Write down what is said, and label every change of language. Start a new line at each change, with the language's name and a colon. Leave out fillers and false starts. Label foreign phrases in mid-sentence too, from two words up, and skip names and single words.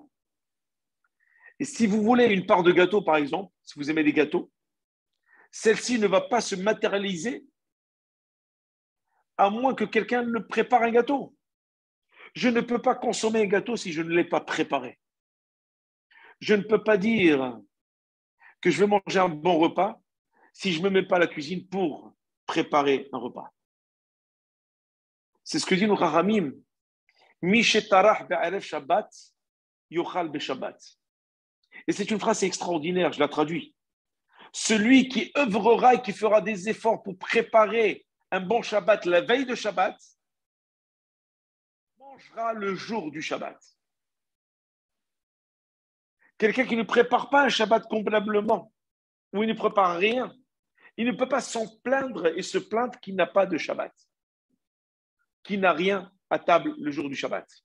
French: Et si vous voulez une part de gâteau, par exemple, si vous aimez les gâteaux, celle-ci ne va pas se matérialiser à moins que quelqu'un ne prépare un gâteau. Je ne peux pas consommer un gâteau si je ne l'ai pas préparé. Je ne peux pas dire que je vais manger un bon repas si je ne me mets pas à la cuisine pour préparer un repas. C'est ce que dit nos Chachamim.
Hebrew: מי שטרח בערב שבת, יאכל בשבת.
French: Et c'est une phrase extraordinaire, je la traduis. Celui qui œuvrera et qui fera des efforts pour préparer un bon Shabbat la veille de Shabbat, mangera le jour du Shabbat. Quelqu'un qui ne prépare pas un Shabbat convenablement, ou il ne prépare rien, il ne peut pas s'en plaindre et se plaindre qu'il n'a pas de Shabbat, qu'il n'a rien à table le jour du Shabbat.